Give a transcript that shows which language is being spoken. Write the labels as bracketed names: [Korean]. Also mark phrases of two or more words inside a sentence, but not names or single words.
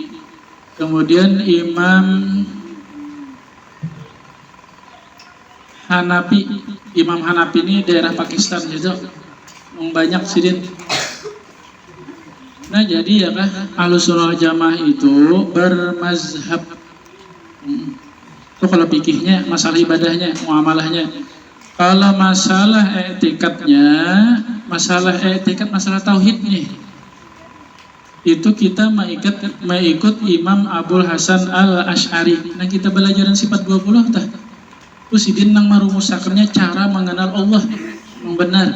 [Indonesian] Kemudian Imam Hanafi, Imam Hanafi ini daerah Pakistan gitu, banyak sidin. Nah jadi ya kan, Ahlussunnah Jamaah itu bermazhab. Itu kalau fikihnya, masalah ibadahnya, muamalahnya. Kalau masalah etikatnya, masalah tauhid nih, itu kita mengikut Imam Abul Hasan Al-Asy'ari. [Banjar] Nah kita belajaran sifat 20 tah. Terus sidin nang marumusakannya cara mengenal Allah yang benar.